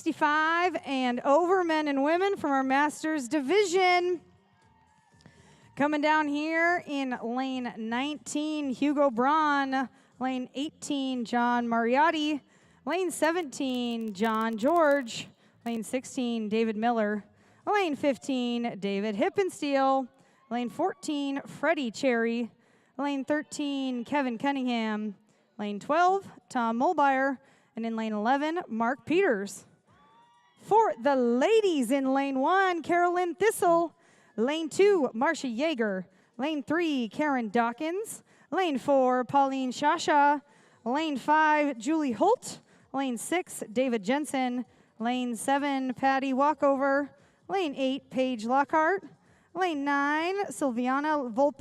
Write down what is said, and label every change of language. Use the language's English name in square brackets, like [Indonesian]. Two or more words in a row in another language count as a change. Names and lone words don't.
[English] 65 and over men and women from our Masters division. Coming down here in lane 19, Hugo Braun. Lane 18, John Mariotti. Lane 17, John George. Lane 16, David Miller. Lane 15, David Hippensteel. Lane 14, Freddie Cherry. Lane 13, Kevin Cunningham. Lane 12, Tom Mulbauer. And in lane 11, Mark Peters. For the ladies in lane 1, Carolyn Thistle. Lane 2, Marcia Yeager. Lane 3, Karen Dawkins. Lane 4, Pauline Shasha. Lane 5, Julie Holt. Lane 6, David Jensen. Lane 7, Patty Walkover. Lane 8, Paige Lockhart. Lane 9, Silviana Volpe.